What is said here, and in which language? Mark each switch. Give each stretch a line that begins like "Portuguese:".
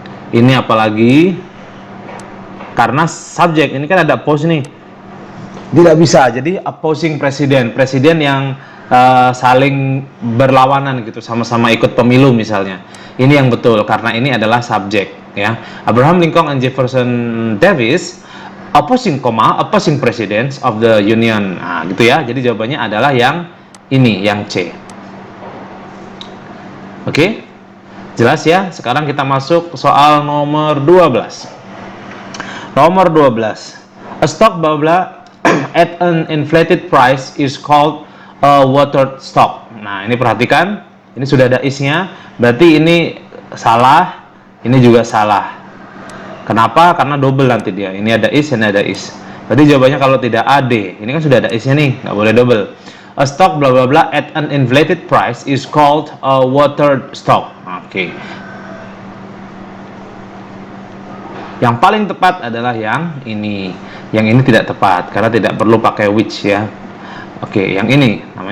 Indonesian: Ini apalagi karena subjek ini kan ada oppose nih. Tidak bisa. Jadi opposing presiden yang saling berlawanan gitu, sama-sama ikut pemilu misalnya. Ini yang betul karena ini adalah subjek ya.
English: Abraham Lincoln and Jefferson Davis opposing presidents of the Union.
Indonesian: Gitu ya. Jadi jawabannya adalah yang ini, yang C. Oke? Jelas ya? Sekarang kita masuk soal nomor 12. Nomor 12.
English: A stock blah blah at an inflated price is called a watered stock.
Indonesian: Nah, ini perhatikan, ini sudah ada is-nya, berarti ini salah, ini juga salah. Kenapa? Karena double nanti dia. Ini ada is, ini ada is. Berarti jawabannya kalau tidak AD. Ini kan sudah ada is-nya nih, nggak boleh double.
English: A stock blah blah blah at an inflated price is called a watered stock. Oke.
Indonesian: Yang paling tepat adalah yang ini. Yang ini tidak tepat karena tidak perlu pakai which ya. Oke, yang ini namanya